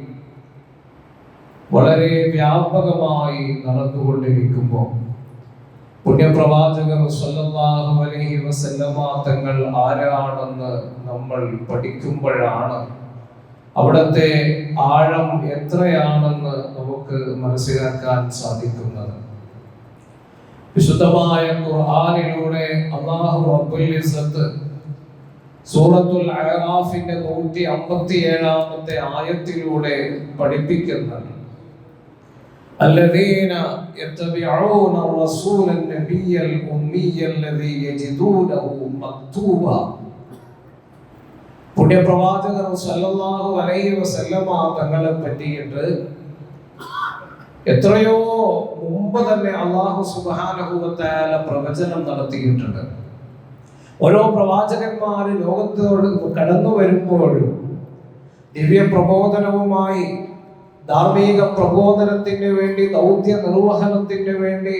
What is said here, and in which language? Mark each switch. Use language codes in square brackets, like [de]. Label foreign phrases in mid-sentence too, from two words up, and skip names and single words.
[ml] വളരെ വ്യാപകമായി നടന്നുകൊണ്ടിരിക്കുമ്പോൾ പുണ്യപ്രവാചകർ [ar] صلى الله عليه وسلم [ml] തങ്ങൾ ആരാണെന്ന് നമ്മൾ പഠിക്കുമ്പോഴാണ് അവിടുത്തെ ആഴം എത്രയാണെന്ന് നമുക്ക് മനസ്സിലാക്കാൻ സാധിക്കുന്നത്. വിശുദ്ധമായ ഖുർആനിലൂടെ [ar] الله رب العزة [ml] സൂറത്തുൽ അഅറാഫിന്റെ 157-ാമത്തെ ആയത്തിലൂടെ പഠിപ്പിക്കുന്നത് [ar] الذين يتبعون الرسول النبي الأمي الذي يجدونه مكتوبا. [ml] പുണ്യപ്രവാചകർ [ar] صلى الله عليه وسلم [ml] തങ്ങളെ പറ്റിയിട്ട് എത്രയോ മുമ്പ് തന്നെ [ar] الله سبحانه و تعالى [ml] പ്രവചനം നടത്തിയിട്ടുണ്ട്. ഓരോ പ്രവാചകന്മാര് ലോകത്തോട് കടന്നു വരുമ്പോഴും ദിവ്യ പ്രബോധനവുമായി, ധാർമ്മിക പ്രബോധനത്തിന് വേണ്ടി, ദൗത്യ നിർവഹണത്തിന് വേണ്ടി